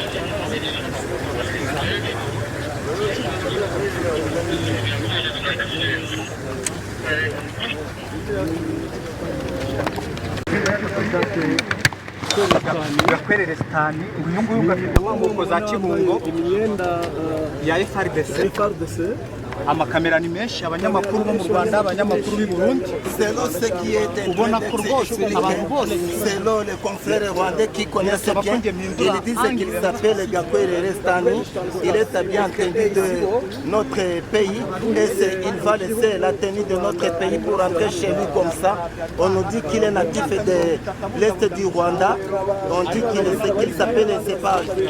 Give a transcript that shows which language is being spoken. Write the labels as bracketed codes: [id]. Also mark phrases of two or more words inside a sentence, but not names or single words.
[rw] Gakwerere Sitani uyu nguyu gafite inkomoko za Kibungo ya FRDC amakamera ni menshi abanyamakuru bo mu Rwanda abanyamakuru b'i Burundi ubona ko rwose abantu bose [fr] selon les confrères rwandais qui connaissent bien ils disent qu'il s'appelle Gakwerere Sitani il est bien entendu de notre pays et il va laisser la tenue de notre pays pour rentrer chez lui comme ça. On nous dit qu'il est natif de l'est du Rwanda, on dit qu'il s'appelle Cepage.